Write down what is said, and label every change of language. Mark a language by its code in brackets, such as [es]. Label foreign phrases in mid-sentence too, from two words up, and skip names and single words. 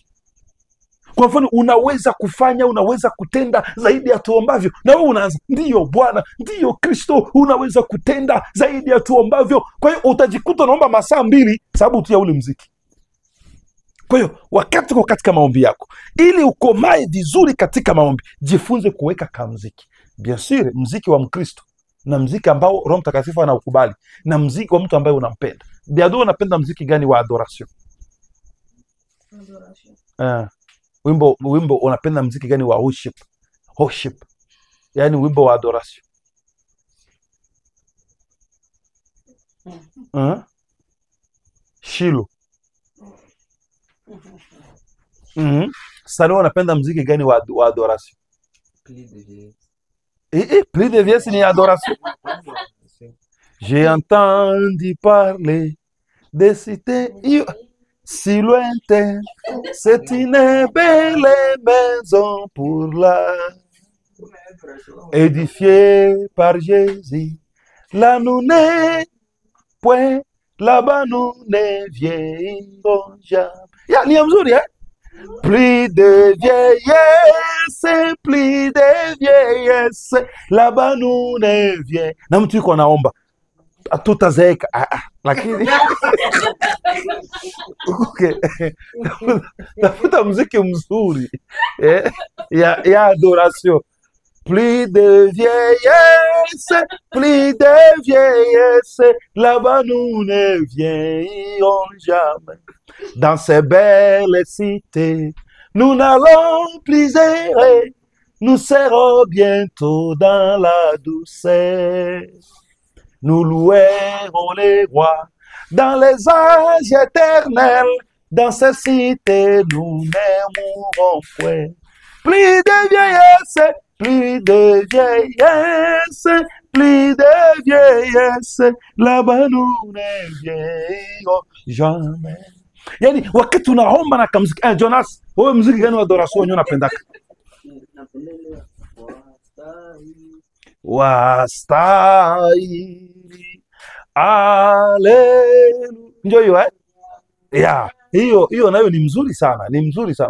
[sw] Kwa mfano, unaweza kufanya, unaweza kutenda zaidi ya tuombavyo, na wewe unaanza, ndiyo Bwana, ndiyo Kristo, unaweza kutenda zaidi ya tuombavyo. Kwa hiyo utajikuta unaomba masaa 2 sababu tu ya ule mziki. Kwa hiyo wakati uko katika maombi yako, ili ukomae vizuri katika maombi, jifunze kuweka kamziki. [fr] Bien sûr, [sw] mziki wa Mkristo na mziki ambao Roho Mtakatifu anaukubali, na mziki wa mtu ambaye unampenda. Biado, unapenda mziki gani wa adoration? Wimbo unapenda mziki gani wa worship? Worship. Yaani wimbo wa adoration. Shilo. Sasa unapenda mziki gani wa adoration? [fr] Plus de vie, [sw] ni adoration. [fr] J'ai entendu parler de cité si lointaine, c'est une belle maison pour la édifiée par Jésus. Là nous n'est point, là-bas nous ne viendrons jamais. [sw] Ya, ni mzuri eh? [fr] Plus de vieillesse, plus de vieillesse, là-bas nous ne viendrons. [sw] Na mtu yuko anaomba tutazeeka, lakini okay. Tafuta muziki mzuri ya adoration. [fr] Plus de vieillesse, plus de vieillesse, là-bas nous ne viendrons jamais. Dans ces belles cités, nous n'allons plus errer, nous serons bientôt dans la douceur. Nous louerons les rois dans les âges éternels. Dans ces cités, nous ne mourrons point. Plus de vieillesse, plus de vieillesse, plus de vieillesse, là-bas nous ne viendrons jamais. [sw] Yani, wakati unaomba na kamziki, Jonas, wewe mziki gani wa adoration wenyewe unapendaka? Wastahili, haleluya. Ndio hiyo eh? Ya, hiyo nayo ni mzuri sana, ni mzuri sana.